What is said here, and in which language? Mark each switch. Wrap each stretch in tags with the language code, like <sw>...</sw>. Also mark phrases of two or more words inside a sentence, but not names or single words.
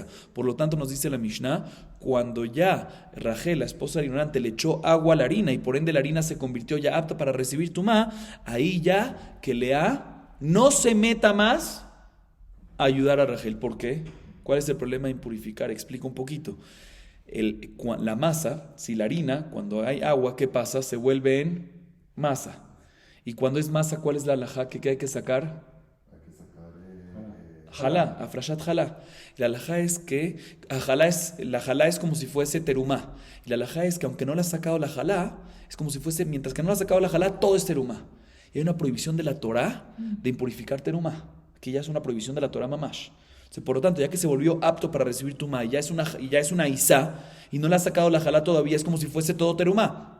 <es>Por lo tanto, nos dice la Mishnah, cuando ya Rachel, la esposa del ignorante, le echó agua a la harina y por ende la harina se convirtió ya apta para recibir tumá, ahí ya que Lea no se meta más a ayudar a Rachel. ¿Por qué? ¿Cuál es el problema de impurificar? Explico un poquito. La masa, si la harina, cuando hay agua, ¿qué pasa? Se vuelve en masa. Y cuando es masa, ¿cuál es la halajá que hay que sacar?</es> <he>חלה, הפרשת חלה.</he> <es>La halajá es que la jalá es como si fuese terumá. Y la halajá es que aunque no le has sacado la jalá, es como si fuese, mientras que no le has sacado la jalá, todo es terumá. Y hay una prohibición de la Torá de impurificar terumá. Aquí ya es una prohibición de la Torá mamash. Por lo tanto, ya que se volvió apto para recibir tumá y ya es una isá y no le has sacado la jalá todavía, es como si fuese todo terumá.</es>